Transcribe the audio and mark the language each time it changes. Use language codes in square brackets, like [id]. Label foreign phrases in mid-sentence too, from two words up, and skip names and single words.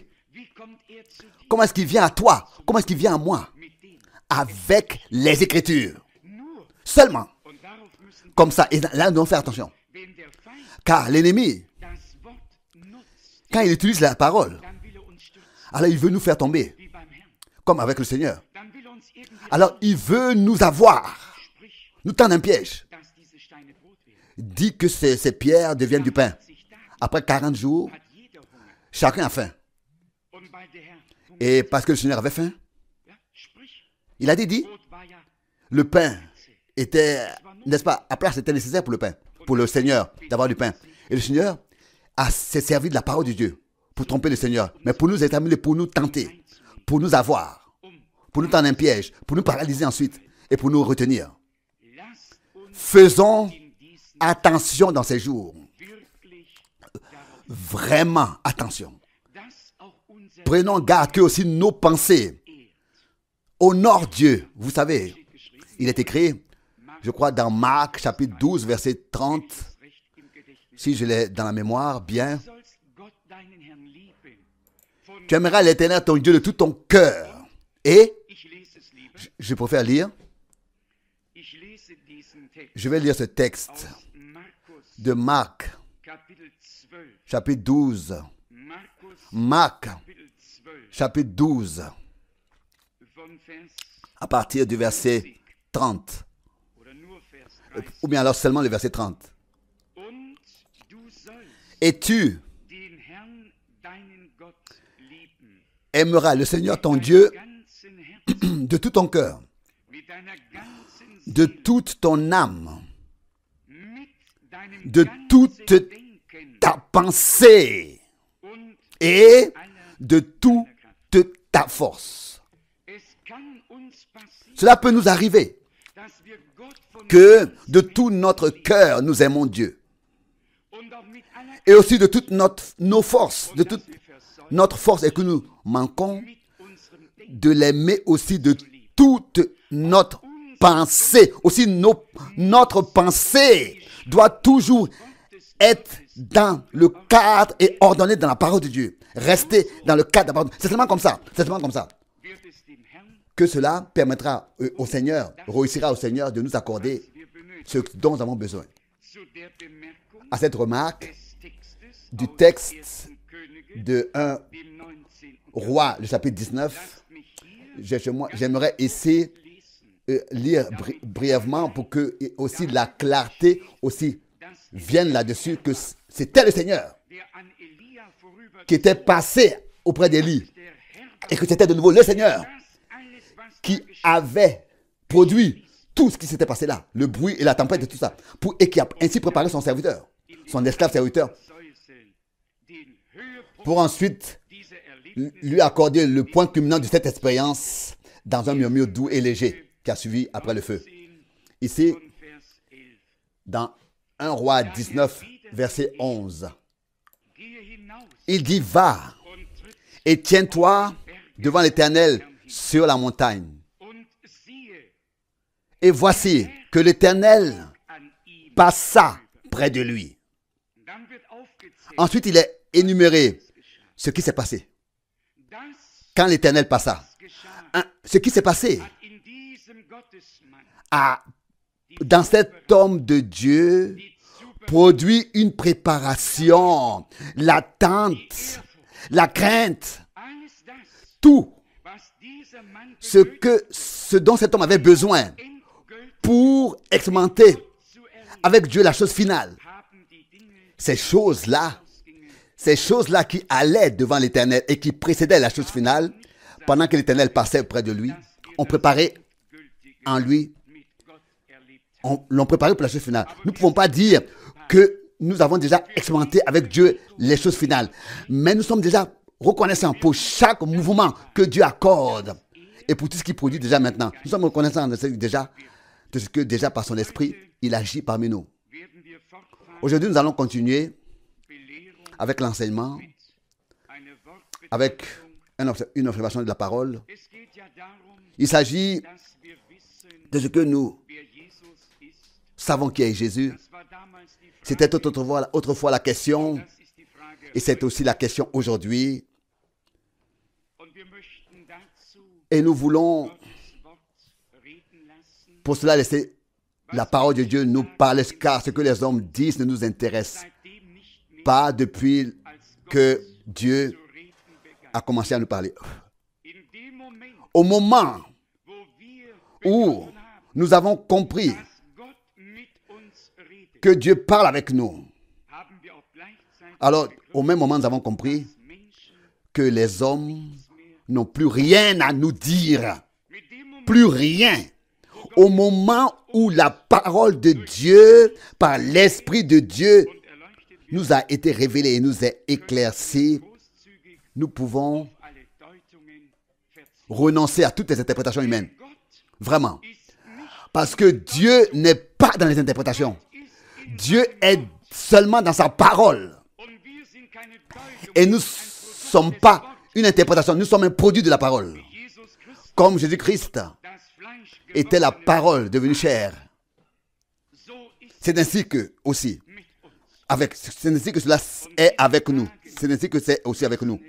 [fr] Comment est-ce qu'il vient à toi? Comment est-ce qu'il vient à moi? Avec les Écritures. Seulement. Comme ça. Et là, nous devons faire attention. Car l'ennemi, quand il utilise la parole, Alors il veut nous faire tomber, [de] wie beim Herrn. [fr] comme avec le Seigneur. [de] Dann will er uns irgendwie [fr] Alors il veut nous avoir, [de] spricht, [fr] nous tendre un piège. [de] dass diese Steine Brot werden. [fr] Dit que ces pierres deviennent du pain. [de] 40 Tage [fr] Après 40 jours, [de] hat jeder Hunger. [fr] chacun a faim. [de] Und weil der Herr Hunger [fr] Et parce que le Seigneur avait faim, [de] ja, sprich, [fr] il a dit, [de] Brot war ja [fr] le pain était, n'est-ce pas, à place c'était nécessaire pour le pain, pour le Seigneur d'avoir du pain. Et le Seigneur s'est servi de la parole de Dieu pour tromper le Seigneur, mais pour nous examiner, pour nous tenter, pour nous avoir, pour nous tendre un piège, pour nous paralyser ensuite et pour nous retenir. [de] lasst uns [fr] Faisons [de] in diesen [fr] attention dans ces jours, [de] wirklich darauf, [fr] vraiment attention. [de] dass auch unser [fr] Prenons garde que aussi nos pensées [de] ehrt. [fr] honorent Dieu. Vous savez, [de] Steht geschrieben, [fr] il est écrit, je crois, dans Marc chapitre 12, verset 30, [de] recht im Gedächtnis. [fr] si je l'ai dans la mémoire bien. [de] Du sollst Gott, deinen Herrn, lieben. Von [fr] Tu aimeras l'Éternel ton Dieu de tout ton cœur. Et, [de] ich lese es lieber. [fr] je préfère lire, [de] Ich lese diesen Text [fr] je vais lire ce texte [de] aus Markus [fr] de Marc, Kapitel 12. chapitre 12. Markus Marc, [de] Kapitel 12 [fr] chapitre 12, [de] von Vers [fr] à partir du verset 30. [de] oder nur Vers 30. [fr] Ou bien alors seulement le verset 30. [de] Und du sollst [fr] Et tu [de] den Herrn, deinen Gott, lieben. [fr] aimeras le Seigneur ton [de] Mit [fr] Dieu [de] deinem ganzen Herzen, [fr] de tout ton cœur, [de] mit deiner ganzen [fr] de [de] Seele, [fr] toute ton âme, [de] mit deinem [fr] de [de] ganzen [fr] toute [de] Denken [fr] ta pensée [de] und [fr] et [de] aller [fr] de toute ta force. [de] Es kann uns passieren, [fr] Cela peut nous arriver [de] dass wir Gott von [fr] que de tout notre cœur nous aimons Dieu [de] und auch mit aller [fr] et aussi de toutes nos forces, de [de] und [fr] toute [de] dass wir versäumen, [fr] notre force et que nous manquons [de] mit unserem Denken [fr] de l'aimer aussi de toute notre pensée. Aussi notre pensée doit toujours être dans le cadre et ordonné dans la parole de Dieu. Rester dans le cadre de la parole de Dieu. C'est seulement comme ça. C'est seulement comme ça [de] wird es dem Herrn, [fr] que cela permettra au Seigneur, réussira au Seigneur de nous accorder [de] wir benötigen. [fr] ce dont nous avons besoin. [de] Zu der Bemerkung [fr] À cette remarque [de] des Textes [fr] du [de] aus [fr] texte 1. Könige, de 1 [de] dem 19. [fr] Roi, le chapitre 19, [de] Lasst mich hier [fr] j'aimerais ici [de] lesen, [fr] lire brièvement pour que aussi la clarté aussi [de] dass [fr] vienne là-dessus, que c'était le Seigneur [de] der an Elia vorüber [fr] qui était passé auprès d'Élie [de] der Herr, [fr] et que c'était de nouveau le Seigneur [de] das alles, was [fr] qui avait produit tout ce qui s'était passé là, le bruit et la tempête et tout ça, et qui a ainsi préparé son serviteur, son esclave serviteur, [de] Säuseln, den Höhepunkt [fr] pour ensuite [de] dieser Erlebnisse [fr] lui accorder le point culminant de cette expérience dans un murmure doux et léger qui a suivi après le feu. Ici, [de] von Vers 11. [fr] dans 1 Roi 19, verset 11, [de] Gehe hinaus [fr] il dit, va [de] und tritt [fr] et tiens-toi devant l'Éternel sur la montagne. [de] und siehe [fr] Et voici que l'Éternel [de] an ihm. [fr] passa près de lui. [de] Dann wird aufgezählt, [fr] Ensuite, il est énuméré ce qui s'est passé. [de] das [fr] Quand l'Éternel passa, [de] geschah [fr] ce qui s'est passé [de] hat in diesem Gottesmann [fr] dans cet homme de Dieu [de] die Zuversicht, [fr] produit une préparation, l'attente, la crainte, [de] alles das, [fr] tout [de] was dieser Mann [fr] ce dont cet homme avait besoin [de] endgültig [fr] pour expérimenter [de] zu erleben, [fr] avec Dieu la chose finale. [de] haben die Dinge [fr] Ces choses-là, [de] ausgingen. [fr] ces choses-là qui allaient devant l'Éternel et qui précédaient la chose finale, pendant que l'Éternel passait près de lui, ont préparé [de] Gültige [fr] en lui, [de] mit Gott erlebt haben. [fr] l'ont préparé pour la chose finale. Nous ne pouvons pas dire que nous avons déjà expérimenté avec Dieu les choses finales, mais nous sommes déjà reconnaissants pour chaque mouvement que Dieu accorde et pour tout ce qu'il produit déjà maintenant. Nous sommes reconnaissants de ce que déjà par son esprit, il agit parmi nous. [de] Werden wir fortfahren, [fr] Aujourd'hui, nous allons continuer [de] Belehrung [fr] avec l'enseignement, [de] mit einer [fr] avec [de] Wortbetrachtung. [fr] une observation de la parole. [de] Es geht ja darum, [fr] Il s'agit [de] dass wir wissen, [fr] de ce que nous [de] wer Jesus ist. [fr] savons qui est Jésus. [de] Das war damals die Frage. [fr] C'était autrefois la question, [de] Das ist die Frage. [fr] et c'est aussi la question aujourd'hui. [de] Und wir möchten dazu [fr] Et nous voulons [de] Gottes Wort reden lassen. [fr] pour cela laisser la parole de Dieu nous parler, car ce que les hommes disent ne nous intéresse [de] Seitdem nicht mehr [fr] pas depuis [de] als Gott [fr] que Dieu [de] zu reden [fr] a commencé à nous parler. [de] In dem Moment, [fr] Au moment [de] wo wir [fr] où [de] begriffen haben, [fr] nous avons compris [de] dass Gott mit uns redet, [fr] que Dieu parle avec nous, [de] haben wir auch gleichzeitig [fr] alors au même moment nous avons compris [de] Menschen [fr] que les hommes n'ont plus rien à nous dire. [de] mit dem Moment, [fr] Plus rien. Au moment où la parole de Dieu, par l'Esprit de Dieu, [de] und erleuchtet wird, [fr] nous a été révélée et nous est éclaircie, [de] großzügig [fr] nous pouvons [de] alle Deutungen verzichten. [fr] renoncer à toutes les interprétations humaines. [de] Gott [fr] Vraiment. [de] ist nicht, [fr] Parce que Dieu n'est pas dans les interprétations. [de] ist in [fr] Dieu est seulement dans sa parole. [de] und wir sind keine Deutung, [fr] Et nous ne sommes pas une interprétation, nous sommes un produit de la parole. Jesus Christus, Comme Jésus-Christ [de] das Fleisch [fr] était la [de] geworden, [fr] parole devenue chair. [de] so ist [fr] C'est ainsi que aussi, [de] mit uns. [fr] c'est ainsi que cela est avec nous. C'est ainsi que c'est aussi avec nous.